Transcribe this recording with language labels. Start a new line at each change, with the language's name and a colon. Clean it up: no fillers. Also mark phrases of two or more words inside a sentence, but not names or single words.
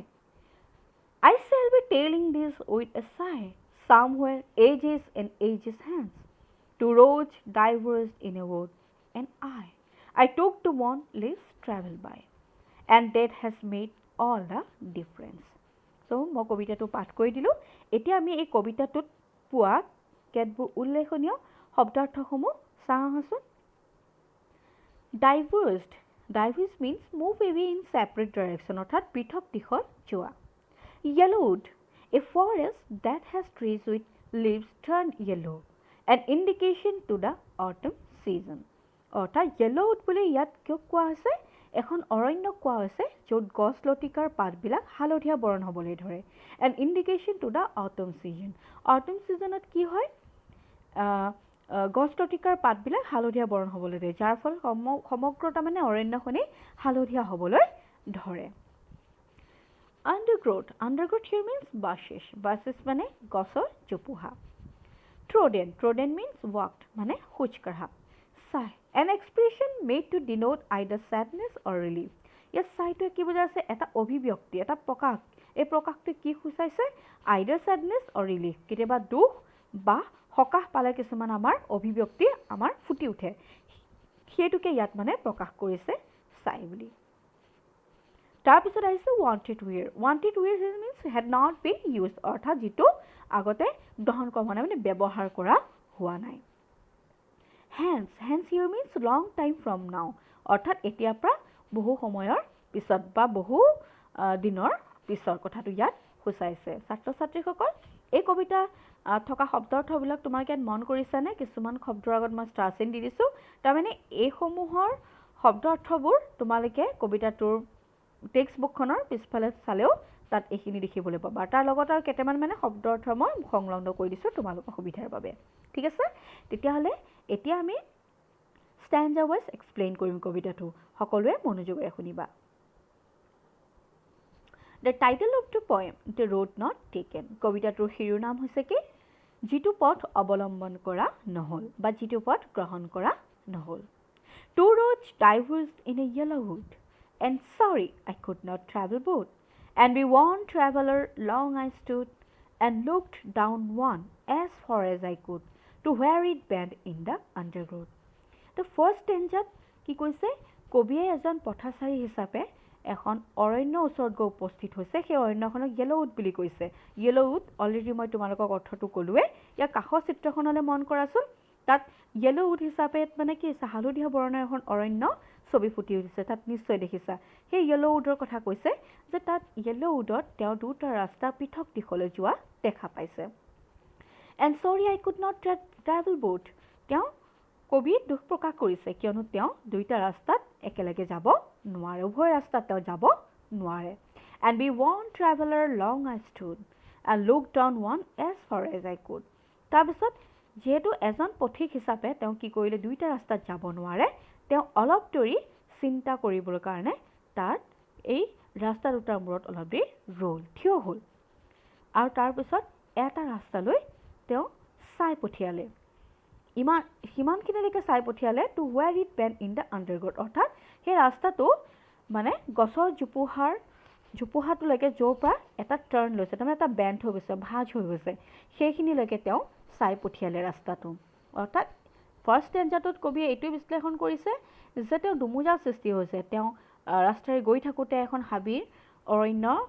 English: I shall be telling this with a sigh, somewhere ages and ages hence. Two roads diverged in a wood, and I took the one less traveled by, and that has made all the difference.
Assamese: চ' মই কবিতাটো পাঠ কৰি দিলোঁ এতিয়া আমি এই কবিতাটোত পোৱা কেতবোৰ উল্লেখনীয় শব্দাৰ্থসমূহ চাওঁ আহাচোন Diverged
English: means move away in separate direction
Assamese: অৰ্থাৎ পৃথক দিশত যোৱা
English: Yellowwood a forest that has trees with leaves turned yellow an indication to the autumn season
Assamese: অৰ্থাৎ yellowwood বুলি ইয়াত কিয় কোৱা হৈছে এখন অৰণ্য কোৱা হৈছে য'ত গছ লতিকাৰ পাতবিলাক হালধীয়া বৰণ হ'বলৈ ধৰে
English: an indication to the autumn season
Assamese: ত কি হয় গছ লতিকাৰ পাতবিলাক হালধীয়া বৰণ হ'বলৈ ধৰে যাৰ ফলত সমগ্ৰ তাৰমানে অৰণ্যখনেই হালধীয়া হ'বলৈ ধৰে
English: Undergrowth here means bushes
Assamese: মানে গছৰ জোপোহা
English: Trodden means walked
Assamese: মানে খোজ কাঢ়া
English: Sigh an expression made to denote either sadness or relief
Assamese: ইয়াত sighটোৱে কি বুজাইছে এটা অভিব্যক্তি এটা প্ৰকাশ এই প্ৰকাশটো কি সূচাইছে
English: either sadness or relief
Assamese: কেতিয়াবা দুখ বা হকাহ পালে কিছুমান আমাৰ অভিব্যক্তি আমাৰ ফুটি উঠে সেইটোকে ইয়াত মানে প্ৰকাশ কৰিছে sigh বুলি তাৰপিছত আহিছে
English: wanted wear means had not been used
Assamese: অৰ্থাৎ যিটো আগতে গ্ৰহণ কৰা মানে ব্যৱহাৰ কৰা হোৱা নাই
English: hence here means long time from now
Assamese: অৰ্থাৎ এতিয়াৰ পৰা বহু সময়ৰ পিছত বা বহু দিনৰ পিছৰ কথাটো ইয়াত সূচাইছে ছাত্ৰ ছাত্ৰীসকল এই কবিতা থকা শব্দাৰ্থবিলাক তোমালোকে মন কৰিছানে কিছুমান শব্দৰ আগত মই ষ্টাৰ চিন দি দিছোঁ তাৰমানে এই সমূহৰ শব্দাৰ্থবোৰ তোমালোকে কবিতাটোৰ
English: text book
Assamese: পিছফালে চালেও তাত এইখিনি দেখিবলৈ পাবা তাৰ লগত আৰু কেইটামান মানে শব্দাৰ্থ মই সংলগ্ন কৰি দিছোঁ তোমালোকৰ সুবিধাৰ বাবে ঠিক আছে তেতিয়াহ'লে এতিয়া আমি
English: stanza wise explain
Assamese: কৰিম কবিতাটো সকলোৱে মনোযোগেৰে শুনিবা
English: The title of the poem The Road Not Taken
Assamese: কবিতাটোৰ শিৰোনাম হৈছে কি যিটো পথ অৱলম্বন কৰা নহল বা যিটো পথ গ্ৰহণ কৰা নহল
English: Two roads diverged in a yellow wood and sorry I could not travel both and be one traveler long I stood and looked down one as far as I could to where it bent in the undergrowth The first stanza
Assamese: কি কৈছে কবিয়ে এজন পথাচাৰী হিচাপে এখন অৰণ্য ওচৰত গৈ উপস্থিত হৈছে সেই অৰণ্যখনক yellowwood বুলি কৈছে yellowwood অলৰেডি মই তোমালোকক অৰ্থটো ক'লোৱে ইয়াৰ কাষৰ চিত্ৰখনলৈ মন কৰাচোন তাত yellowwood হিচাপে মানে কি হালধীয়া বৰণৰ এখন অৰণ্য ছবি ফুটি উঠিছে তাত নিশ্চয় দেখিছা সেই yellowwoodৰ কথা কৈছে যে তাত yellowwoodত তেওঁ দুটা ৰাস্তা পৃথক দিশলৈ যোৱা দেখা পাইছে
English: and sorry I could not travel both
Assamese: তেওঁ কবি দুখ প্ৰকাশ কৰিছে কিয়নো তেওঁ দুইটা ৰাস্তাত একেলগে যাব নোৱাৰে উভয় ৰাস্তাত তেওঁ যাব নোৱাৰে
English: and be one traveler long I stood and looked down one as far as I could
Assamese: তাৰপিছত যেহেতু এজন পথিক হিচাপে তেওঁ কি কৰিলে দুইটা ৰাস্তাত যাব নোৱাৰে তেওঁ অলপ দেৰি চিন্তা কৰিবৰ কাৰণে তাত এই ৰাস্তা দুটাৰ মূৰত অলপ দেৰি ৰ'ল থিয় হ'ল আৰু তাৰপিছত এটা ৰাস্তালৈ তেওঁ চাই পঠিয়ালে সিমানখিনিলৈকে চাই পঠিয়ালে
English: to where it bent in the undergrowth
Assamese: অৰ্থাৎ সেই ৰাস্তাটো মানে গছৰ জোপোহাটোলৈকে য'ৰ পৰা এটা টাৰ্ণ লৈছে তাৰমানে এটা বেণ্ড হৈ গৈছে ভাঁজ হৈ গৈছে সেইখিনিলৈকে তেওঁ চাই পঠিয়ালে ৰাস্তাটো অৰ্থাৎ
English: first stanza
Assamese: কবিয়ে এইটোৱে বিশ্লেষণ কৰিছে যে তেওঁ দুমোজাৰ সৃষ্টি হৈছে তেওঁ ৰাস্তাৰে গৈ থাকোঁতে এখন হাবিৰ অৰণ্য